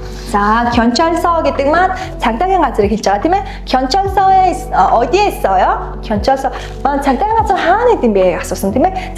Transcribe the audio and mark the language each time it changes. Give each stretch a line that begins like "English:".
Mongolian: 자, 경찰서 гэдэг маань цагдаагийн газрыг хэлж байгаа тийм ээ.
Korean: 경찰서에 어디에 있어요?
Mongolian: 경찰서 маань цагдаагийн газар хаана идэм бэ асуусан тийм ээ.